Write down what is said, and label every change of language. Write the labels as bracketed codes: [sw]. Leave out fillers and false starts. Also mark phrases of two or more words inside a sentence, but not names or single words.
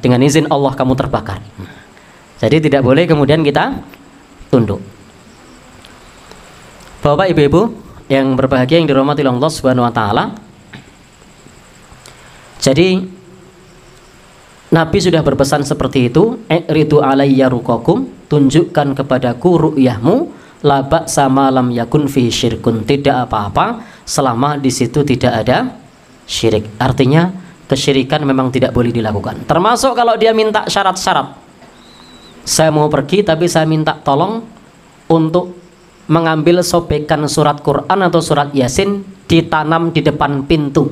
[id] Dengan izin Allah kamu terbakar. Jadi tidak boleh kemudian kita tunduk. Bapak ibu-ibu yang berbahagia yang dirahmati Allah [ar] سبحانه وتعالى. [id] Jadi Nabi sudah berpesan seperti itu, [ar] "اعرضوا علي رقاكم", [id] tunjukkan kepadaku ru'yahmu, [ar] لا بأس ما لم يكن في شرك, [id] tidak apa-apa selama di situ tidak ada syirik. Artinya kesyirikan memang tidak boleh dilakukan. Termasuk kalau dia minta syarat-syarat. Saya mau pergi tapi saya minta tolong untuk mengambil sobekan surat Quran atau surat Yasin ditanam di depan pintu.